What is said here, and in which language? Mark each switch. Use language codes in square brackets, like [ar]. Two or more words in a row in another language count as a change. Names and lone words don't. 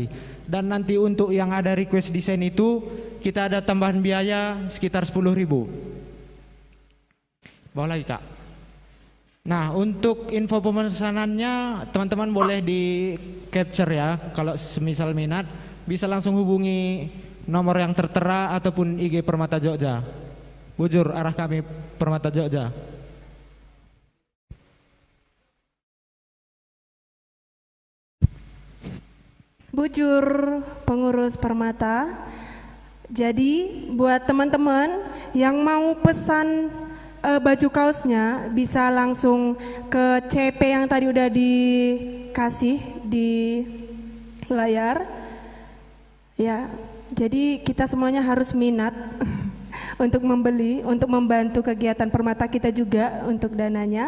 [id] Dan nanti untuk yang ada request desain itu kita ada tambahan biaya sekitar 10.000. Bawa lagi Kak. Nah, untuk info pemesanannya teman-teman boleh di capture ya. Kalau semisal minat bisa langsung hubungi nomor yang tertera ataupun IG Permata Jogja. Bujur arah kami Permata Jogja. Bujur pengurus Permata. Jadi buat teman-teman yang mau pesan baju kaosnya bisa langsung ke CP yang tadi udah dikasih di layar. Ya, jadi kita semuanya harus minat untuk membeli, untuk membantu kegiatan Permata kita juga untuk dananya.